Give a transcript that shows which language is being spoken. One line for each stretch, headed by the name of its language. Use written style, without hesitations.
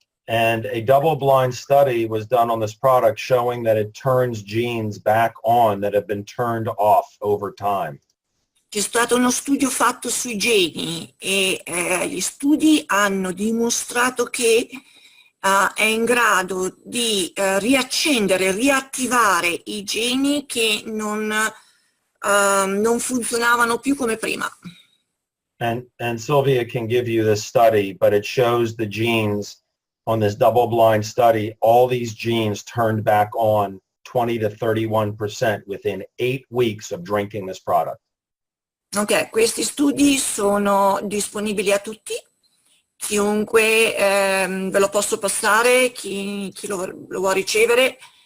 English: and a double-blind study was done on this product showing that it turns genes back on that have been turned off over time.
Italian: C'è stato uno studio fatto sui geni e gli studi hanno dimostrato che è in grado di riaccendere, riattivare i geni che non funzionavano più come prima.
English: And Sylvia can give you this study, but it shows the genes on this double-blind study, all these genes turned back on 20 to 31% within 8 weeks of drinking this product.
Italian: Ok, questi studi sono disponibili a tutti, chiunque ve lo posso passare, chi lo vuole ricevere.